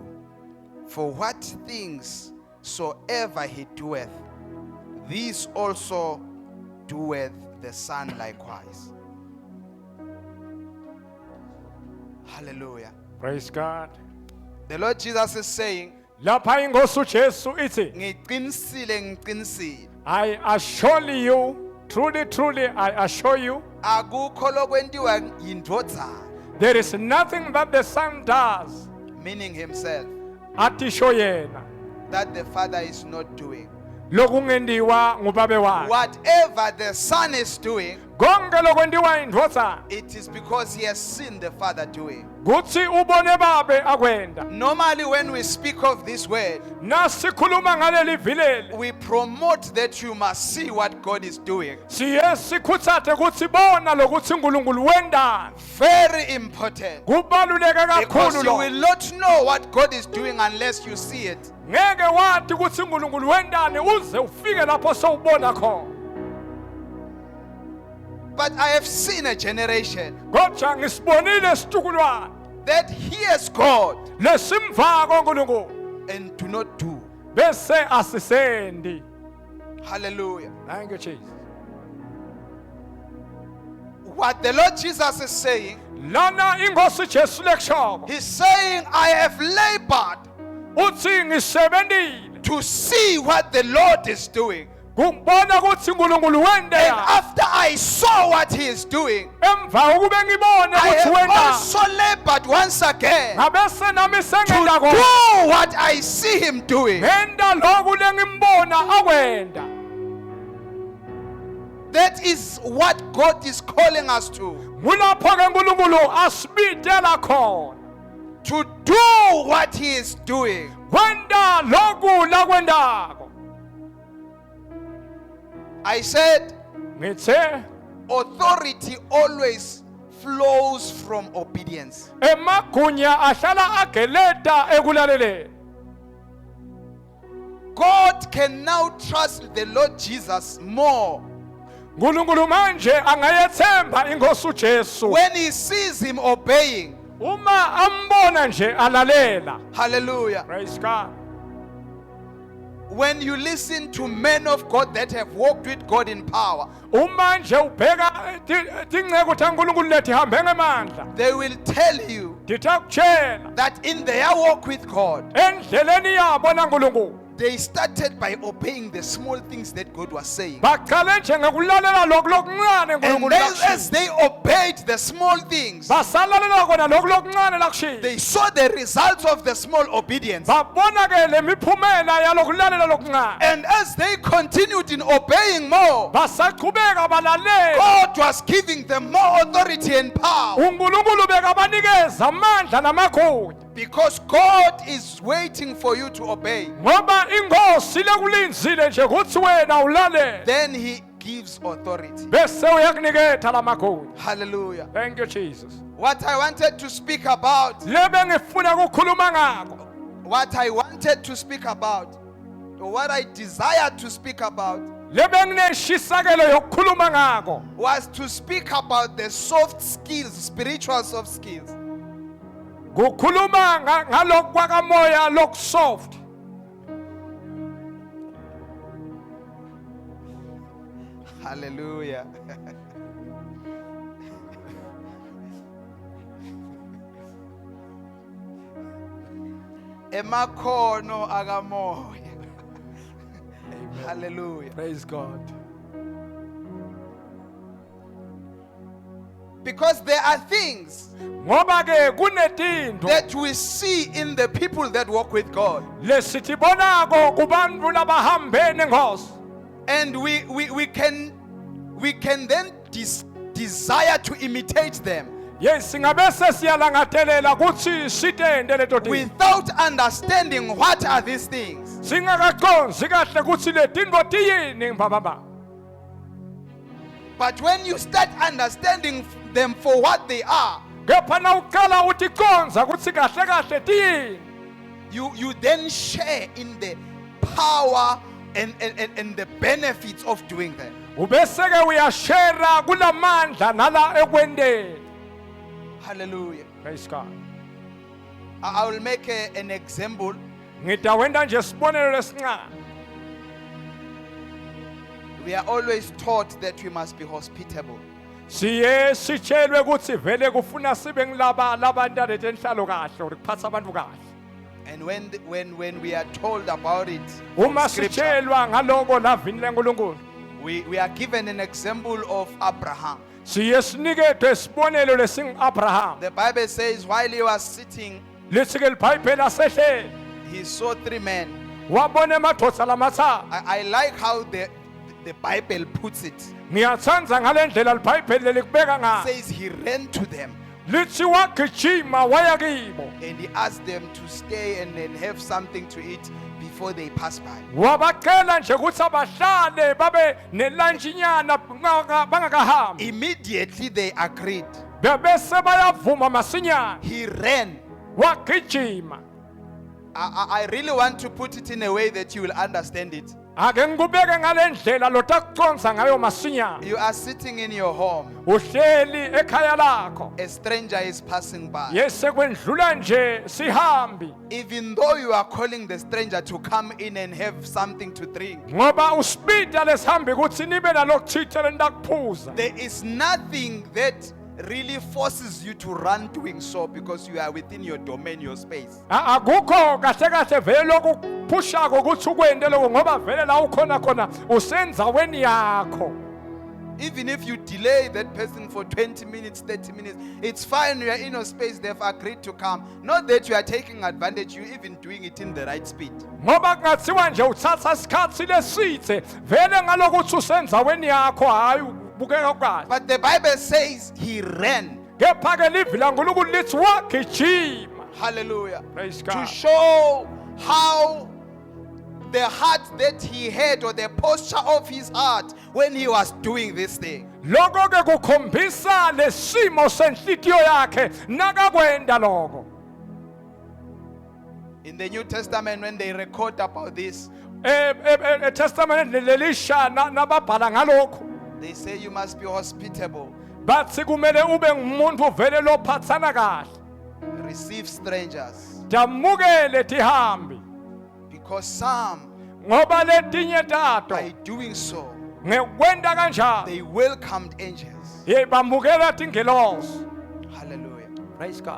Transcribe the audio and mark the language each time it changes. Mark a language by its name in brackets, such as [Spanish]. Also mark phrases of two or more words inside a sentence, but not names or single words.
[English] For what things soever he doeth, these also doeth the Son likewise. Hallelujah. Praise God. The Lord Jesus is saying, [Swati] Lapha ingosi uJesu ithi, ngiqinisile ngiqinisile, [English] I assure you, truly, truly, I assure you, [Swati] akukho lokwentiwa yindvodzana, [English] there is nothing that the Son does, meaning himself, [Swati] atisho yena, [English] that the Father is not doing. [Swati] lokungendiwa ngubabe wakhe. [English] Whatever the Son is doing, [Swati] Konke lokwendiwa indvodzana, [English] it is because he has seen the Father doing. [Swati] kutsi ubone babe akwenda. [English] Normally when we speak of this word, [Swati] Nasikhuluma ngaleli vileli, [English] we promote that you must see what God is doing. [Swati] siye sikhutsate kutsi bona lokutsi uNkulunkulu wendani. [English] Very important. [Swati] Kubaluleke [English] Because [Swati] kakhulu [English] you [Swati] lo. [English] will not know what God is doing unless you see it. [Swati] Ngeke wathi kutsi uNkulunkulu wendani uze ufike lapho sowubona khona. [English] But I have seen a generation [Swati] Kodwa ngisibonile isitukulwane [English] that hears God [Swati] lesimva koNkulunkulu [English] and do not do. [Swati] bese asisendi. [English] Hallelujah. Thank you Jesus. What the Lord Jesus is saying, [Swati] Lana ingosi Jesu lekshoko. [English] he's saying, I have labored [Swati] Uthi ngisebendile [English] to see what the Lord is doing. [Swati] kubona ukuthi uNkulunkulu wende [English] And [Swati] ya. [English] after I saw what he is doing, [Swati] Emva ukube ngibone [English] I [Swati] ukuthi [English] have [Swati] wenda. [English] also labored once again [Swati] Ngabese nami [English] to [Swati] sengenda [English] do [Swati] khona. [English] what I see him doing. [Swati] Ngenda lokhu lengimbona akwenda. [English] That is what God is calling us to. [Swati] Kulapho ke uNkulunkulu asibidela khona. [English] To do what he is doing. [Swati] Kwenda lokhu lakwendako. [English] I said, [Swati] Ngithe [English] authority always flows from obedience. [Swati] emagunya ahlala ageleta ekulaleleni. [English] God can now trust the Lord Jesus more [Swati] uNkulunkulu manje angayethemba ingosi uJesu [English] when he sees him obeying. [Swati] uma ambona nje alalela. [English] Hallelujah. Praise God. When you listen to men of God that have walked with God in power, [Swati] Uma nje ubheka tingceko taNkulunkulu lethi hambe ngemandla. [English] they will tell you [Swati] Ngithakutshela [English] that in their walk with God, [Swati] endleleni yabo naNkulunkulu [English] they started by obeying the small things that God was saying. [Swati] baqale nje ngokulalela lokhu lokuncane [English] And [Swati] uNkulunkulu [English] then as [Swati] lakushilo. [English] they obeyed the small things, [Swati] Basalalela kona lokhu lokuncane lakushilo. [English] they saw the results of the small obedience. [Swati] Babona ke lemiphumela yalokulalela lokuncane. [English] And as they continued in obeying more, [Swati] Basaqhubeka balalela. [English] God was giving them more authority and power. [Swati] uNkulunkulu bekabanikeza amandla namagunya. [English] Because God is waiting for you to obey. [Swati] Ngoba ingosi lekulinzile nje ukuthi wena ulalele. [English] Then he gives authority. [Swati] Bese uyakunikeza lamagunya. [English] Hallelujah. Thank you Jesus. What I wanted to speak about, [Swati] Lebe ngifuna ukukhuluma ngakho. [English] what I wanted to speak about, or what I desired to speak about, [Swati] Lebe ngineshisakelo yokukhuluma ngakho. [English] was to speak about the soft skills, spiritual soft skills. [Swati] Kukhuluma ngalokhu kwakamoya lokusoft. [English] Hallelujah. [Swati] Emakhono akamoya. [English] Hallelujah. Praise God. Because there are things [Swati] Ngoba ke kunetinto [English] that we see in the people that walk with God. [Swati] lesitibonako kubantu labahambe nengosi. [English] And we can then desire to imitate them Yes, [Swati] ngabese siyalangathelela kuthi sitende leto tinto. [English] without understanding what are these things. [Swati] singakaconzi kahle ukuthi le tinto tiyini baba. [English] But when you start understanding them for what they are, [Swati] Kepha nawuqala uticonza ukuthi kahle kahle tiyini, [English] you then share in the power and the benefits of doing them. [Swati] ubeseke uyashare kulamandla nala ekwendeni. [English] Hallelujah. Praise God. I will make an example. [Swati] Ngidawenda nje sibonelo lesincane. [English] We are always taught that we must be hospitable. [Swati] Siye sitshelwe ukuthi vele kufuna sibe ngilaba labantu alenhlalo kahle ukuphatha abantu kahle. [English] And when we are told about it, [Swati] Uma [English] from scripture, [Swati] sitshelwa ngaloko lavini leNkulunkulu, [English] we are given an example of Abraham. [Swati] siye siniketwe isibonelo lesing-Abraham. [English] The Bible says while he was sitting, [Swati] Lithi-ke libhayibheli asehleli [English] he saw 3 men. [Swati] wabona amadoda lamathathu. [English] I like how the Bible puts it. [Swati] Ngiyathanda ngale ndlela libhayibheli likubeka [English] It [Swati] ngayo. [English] says he ran to them [Swati] Lithi wagijima waya kibo. [English] and he asked them to stay and then have something to eat before they pass by. [Swati] Wabacela nje ukuthi abahlale babe nelanjinyana bangakahambi. [English] Immediately they agreed. [Swati] Bebese bayavuma masinyane. [English] He ran. [Swati] Wagijima. [English] I really want to put it in a way that you will understand it. [Swati] Ake ngikubeke ngale ndlela lotakuconza ngayo masinyane. [English] You are sitting in your home. [Swati] Uhleli ekhaya lakho. [English] A stranger is passing by. [Swati] Yese kwendlula nje sihambi. [English] Even though you are calling the stranger to come in and have something to drink, [Swati] Ngoba usipida lesihambi ukuthi nibe nalokuthithele ndakuphuza. [English] there is nothing that really forces you to run doing so because you are within your domain, your space. [Swati] Akukho kahle kahle vele lokuphushako ukuthi ukwende lokho ngoba vele la ukhona khona usenzaweni yakho. [English] Even if you delay that person for 20 minutes, 30 minutes, it's fine. You are in your space. They've agreed to come. Not that you are taking advantage. You're even doing it in the right speed. [Swati] Ngoba kungathiwa nje uthatha isikhathi lesithe vele ngalokuthi usenzaweni yakho hayi bukeka kahle. [English] But the Bible says he ran. [Swati] Kepha ke livi laNkulunkulu lithi wagijima. [English] Hallelujah. Praise To God. show how the heart that he had or the posture of his heart when he was doing this thing. [Swati] Lokho ke kukhombisa lesimo senhlitiyo yakhe nakakwenda lokho. [English] In the New Testament, when they record about this, [Swati] Testament lelisha nababhala ngalokho. [English] they say you must be hospitable, [Swati] Bathi kumele ube ngumuntu vele lophathana kahle. [English] receive strangers, [Swati] Damukele tihambi. [English] because some, [Swati] Ngoba letinye tato [English] by doing so, [Swati] ngekwenda kanjalo [English] they welcomed angels. [Swati] bamukela tingelosi. [English] Hallelujah. Praise God.